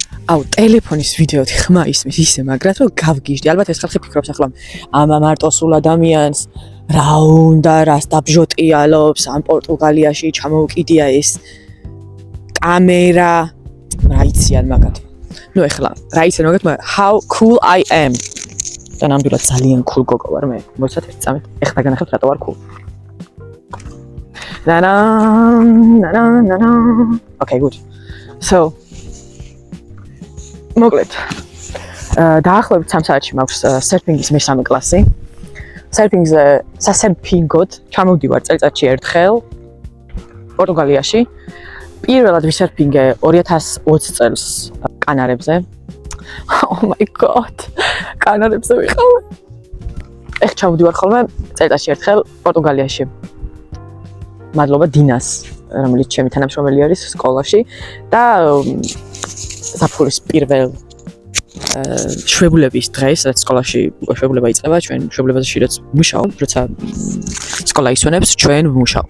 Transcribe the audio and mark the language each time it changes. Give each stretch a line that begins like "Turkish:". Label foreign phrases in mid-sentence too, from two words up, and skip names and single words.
Georgian: აუ ტელეფონის ვიდეოთი ხმა ისმის ისე მაგრად რომ გავგიჟდი. ალბათ ეს ხალხი ფიქრობს ახლა ამა მარტო სულ ადამიანს რა უნდა რას დაბჟოტიალობს ამ პორტუგალიაში ჩამოუკიდია ეს კამერა რა იციან მაგათ. ნუ ეხლა რა იციან მაგათ
English: how cool I am.
Georgian: და ნამდვილად ძალიან cool გოგო ვარ მე. მოცათ ერთ წამით. ეხლა განახებთ რატო ვარ cool.
English: Okay, good.
Georgian: So მოკლედ დაახლოებით 3 საათში მაქვს სერფინგის მესამე კლასი. სერფინგზე სასერფინგოდ ჩამოვდივარ წელიწადში ერთხელ პორტუგალიაში. პირველად ვისერფინგე 2020 წელს კანარებზე.
English: Oh my god.
Georgian: კანარებზე ვიყავ. ეხ ჩამოვდივარ ხოლმე წელიწადში ერთხელ პორტუგალიაში. მადლობა დინას, რომელიც ჩემი თანამშრომელი არის სკოლაში და საფურის პირველ შვებულების დღეს, რაც სკოლაში შვებულება იწყება, ჩვენ შვებულებაში რაც მუშაობთ, როცა სკოლა ისვენებს, ჩვენ ვმუშაობთ.